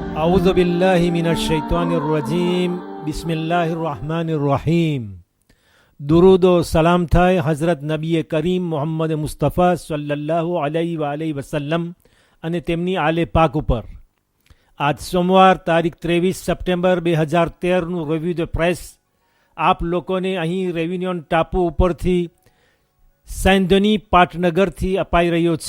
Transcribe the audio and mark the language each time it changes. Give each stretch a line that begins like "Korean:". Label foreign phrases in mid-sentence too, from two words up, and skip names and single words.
Arabic: أعوذ بالله من الشيطان الرجيم بسم الله الرحمن الرحيم
Urdu: درود و سلام
Gujarati: થાય હઝરત નબી કરીમ મોહમ્મદ મુસ્તફા
Arabic: صلى الله عليه وسلم
Gujarati: અને તેમની આલે પાક ઉપર. આજ સોમવાર તારીખ 23 સપ્ટેમ્બર 2013નું
English: review the press
Gujarati: આપ લોકોને અહીં રેવિન્યુન ટાપુ ઉપરથી સૈંધની પાટનગરથી અપાઈ રહ્યો છે.